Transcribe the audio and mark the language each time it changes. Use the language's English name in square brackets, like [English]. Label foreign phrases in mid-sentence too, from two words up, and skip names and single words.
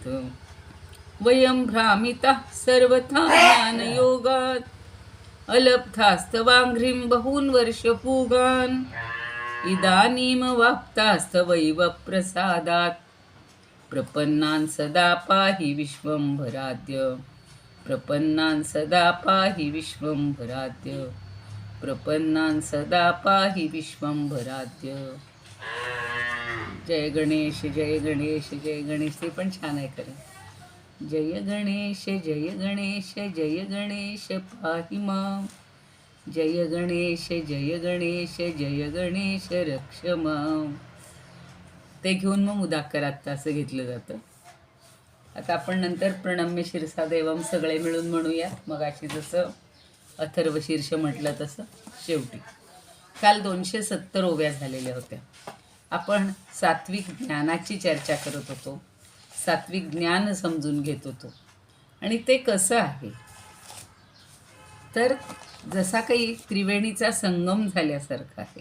[Sanskrit] वयं भ्रामिताः सर्वथा ज्ञानयोगात् अलब्धास्तवाङ्घ्रिं बहून् वर्षपूगान् इदानीमवाप्तास्तवैव प्रसादात् प्रपन्नान् सदा पाहि विश्वम्भराद्य प्रपन्नान् सदा पाहि विश्वम्भराद्य प्रपन्नान् सदा पाहि विश्वम्भराद्य। जय गणेश जय गणेश जय गणेश. [Marathi] ते पण छान आहे खरं. [Sanskrit] जय गणेश जय गणेश जय गणेश पाहि मां जय गणेश जय गणेश जय गणेश रक्ष मां. [Marathi] ते घेऊन मग उदाकरात असं घेतलं जातं. आता आपण नंतर [Sanskrit] प्रणम्य शिरसा देवम [Marathi] सगळे मिळून म्हणूया. मग अशी जसं अथर्व शीर्ष म्हटलं तसं शेवटी. काल 270 ओव्या झालेल्या होत्या. आपण सात्विक ज्ञानाची चर्चा करत होतो. सात्विक ज्ञान समजून घेत होतो. आणि ते कसं आहे तर जसा काही त्रिवेणीचा संगम झाल्यासारखा आहे.